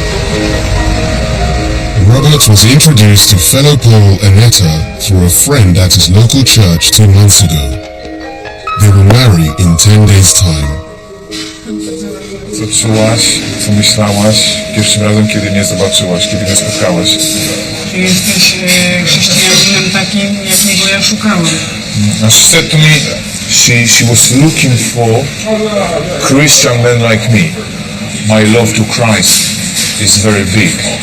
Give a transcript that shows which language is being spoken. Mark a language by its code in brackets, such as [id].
[en] Robert was introduced to fellow Paul and Netta through a friend at his local church 2 months ago. They will marry in 10 days' time. [pl] Co czułaś, co myślałaś pierwszym razem, kiedy mnie zobaczyłaś, kiedy mnie spotkałaś? Czy jesteś chrześcijaninem takim, jakiego ja szukałem? [en] And she said to me, she was looking for Christian men like me. My love to Christ is very big.